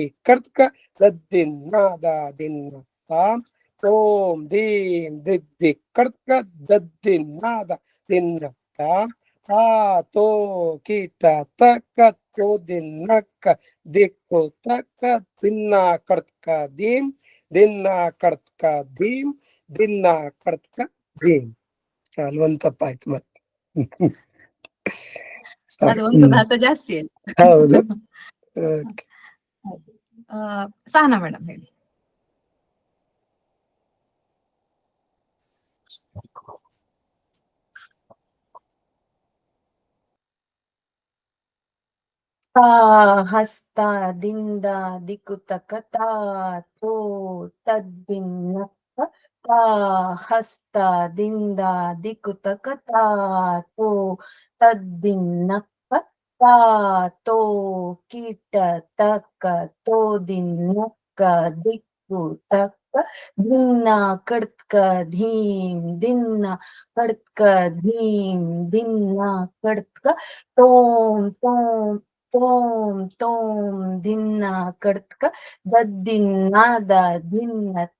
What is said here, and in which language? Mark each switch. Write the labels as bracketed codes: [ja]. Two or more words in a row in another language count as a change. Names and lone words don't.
[kn] ಕರ್ತಕ ದಿನ ದಿನ ಓಂ ದೀಂ ದಿದ್ದಿ ಕರ್ತಕ ದಿನ ದಿನ ತೋ ಕೀಟ ತಕ್ಕ ತೋ ದಿನಕ್ಕ ದಿಕ್ಕು ತಕ್ಕ ದಿನ ಕರ್ತಕ ದೀಂ ದಿನ ಕರ್ತಕ ಧೀಂ ದಿನ ಕರ್ತಕ ಧೀಂ ಅಲ್ಲಿ ಒಂದ್ ತಪ್ಪಾಯ್ತು ಮತ್ತೆ ಅದು ಒಂದು ಧಾತ ಜಾಸ್ತಿ ಅಲ್ಲ. ಹೌದು ಸಹನಾ ಮೇಡಮ್ ಹೇಳಿ. ಹಸ್ತ ದಿಂದ ದಿಕ್ಕುತಕ ತೋ ತದ್ದಿನ್ನಕ್ಕ ಹಸ್ತ ದಿಂದ ದಿಕ್ಕುತಕ ತೋ ತದ್ದಿನ್ನಕ್ಕ ತೋ ಕೀಟ ತಕ್ಕ ತೋ ದಿನ್ನಕ್ಕ ದಿಕ್ಕು ತಕ್ಕ ದಿನ್ನ ಕಡ್ಕ ಧೀಂ ದಿನ್ನ ಕಡ್ಕ ಧೀಂ ದಿನ್ನ ಕಡ್ಕ ತೋಂ ತೋಂ ತೋಮ್ ತೋಮ್ ದಿನ್ನ ಕಡ್ಕ ದಿನ್ನ ದಿನ್ನ